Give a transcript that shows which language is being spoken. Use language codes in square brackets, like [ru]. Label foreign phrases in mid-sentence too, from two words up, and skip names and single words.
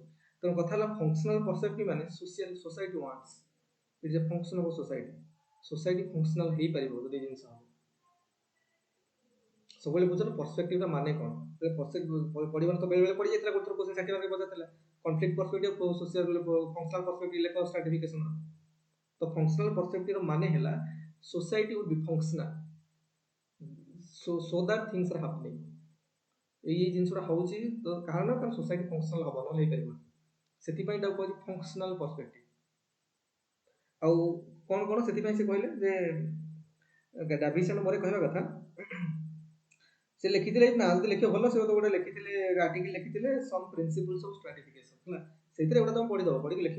[or] ତେଣୁ କଥା ହେଲା [en] functional perspective [or] ମାନେ [en] society wants it is a function of society [or] ଫଙ୍କସନାଲ ହେଇପାରିବ ଯଦି ଜିନିଷ ହବ। ସବୁବେଳେ ବୁଝୁଛ ପର୍ସପେକ୍ଟିଭ ମାନେ କ'ଣ? ପଢିବାର ତ ବେଳେ ବେଳେ ପଢି ଯାଇଥିଲା, ଗୋଟେ ଥର [en] question 60 mark [or] ପଚାରିଥିଲା [en] conflict perspective social functional perspective [or] ଲେଖ ସ୍ଟ୍ରାଟିଫିକେସନ। ତ [en] functional perspective [or] ମାନେ ହେଲା [en] society would be functional so that things are happening। [or] ଏଇ ଜିନିଷଟା ହଉଛି ତ କାରଣ ତାର [en] society functional [or] ହବ ନହେଲେ ହେଇପାରିବନି, ସେଥିପାଇଁ ତାକୁ କୁହାଯାଉଛି [en] functional perspective. [or] ଆଉ କ'ଣ କ'ଣ ସେଥିପାଇଁ ସେ କହିଲେ ଯେ ଡାଭିସ୍ ଆଣ୍ଡ ମୋରେ କହିବା କଥା ସେ ଲେଖିଥିଲେ ନା ଯଦି ଲେଖିବ ଭଲ, ସେ ଗୋଟେ ଲେଖିଥିଲେ ଆର୍ଟିକଲ ଲେଖିଥିଲେ ସମ୍ ପ୍ରିନ୍ସିପଲ୍ସ ଅଫ ଷ୍ଟ୍ରାଟିଫିକେସନ ହେଲା, ସେଇଥିରେ ଗୋଟେ ତମେ ପଢିଦବ, ପଢିକି ଲେଖିବ।